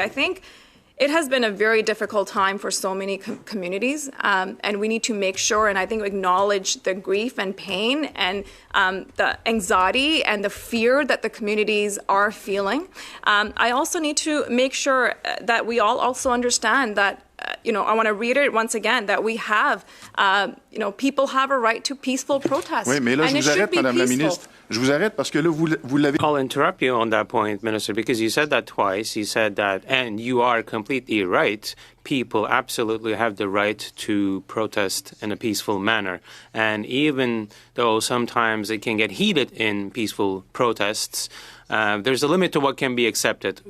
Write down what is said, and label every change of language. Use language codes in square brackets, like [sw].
[en] I think it has been a very difficult time for so many communities, and we need to make sure and I think acknowledge the grief and pain and the anxiety and the fear that the communities are feeling. I also need to make sure that we all also understand that I want to reiterate once again that we have, people have a right to peaceful protest. [fr] Oui, mais là, je vous arrête, Madame la Ministre. Je vous arrête parce que là, vous l'avez. [en] I'll interrupt you on that point, Minister, because you said that twice. You said that, and you are completely right. People absolutely have the right to protest in a peaceful manner. And even though sometimes it can get heated in peaceful protests, there's a limit to what can be accepted.